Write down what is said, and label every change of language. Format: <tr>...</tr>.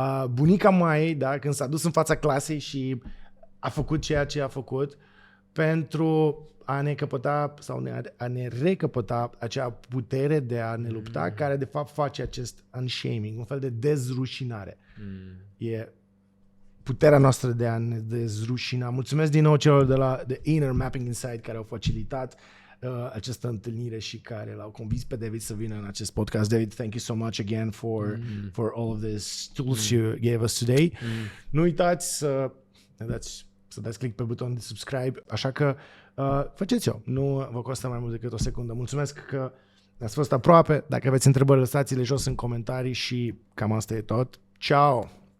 <ro>bunica Mayei, când s-a dus în fața clasei și a făcut ceea ce a făcut pentru a ne căpăta sau a ne recăpăta acea putere de a ne lupta, care de fapt face acest unshaming, un fel de dezrusinare. E puterea noastră de a ne dezrușina. Mulțumesc din nou celor de la The Inner Mapping Inside care au facilitat această întâlnire și care l-au convins pe David să vină în acest podcast.</ro> <en>David, thank you so much again for all of these tools you gave us today.</en> <ro>Nu uitați să dați click pe butonul de subscribe, așa că faceți-o. Nu vă costă mai mult decât o secundă. Mulțumesc că ați fost aproape. Dacă aveți întrebări, lăsați-le jos în comentarii și cam asta e tot. Ciao!</ro>